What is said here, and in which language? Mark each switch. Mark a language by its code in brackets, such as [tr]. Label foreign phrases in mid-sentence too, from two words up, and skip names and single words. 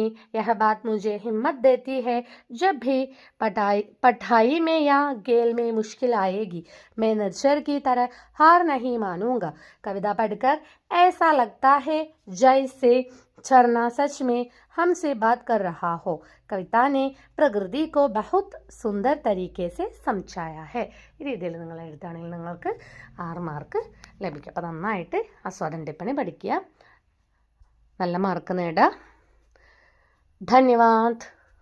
[hi] यह बात मुझे हिम्मत देती है जब भी पढ़ाई में या खेल में मुश्किल आएगी. मैं निर्जर की तरह हार नहीं मानूंगा. कविता पढ़कर ऐसा लगता है जैसे झरना सच में हमसे बात कर रहा हो. कविता ने प्रकृति को बहुत सुंदर तरीके से समझाया है. [ml] ഈ രീതിയിൽ നിങ്ങൾ എഴുതുകയാണെങ്കിൽ നിങ്ങൾക്ക് 6 മാർക്ക് ലഭിക്കും. അപ്പോൾ നന്നായിട്ട് ആസ്വാദന ടിപ്പണി പഠിക്കുക, നല്ല മാർക്ക് നേടുക. ധന്യവാദ്.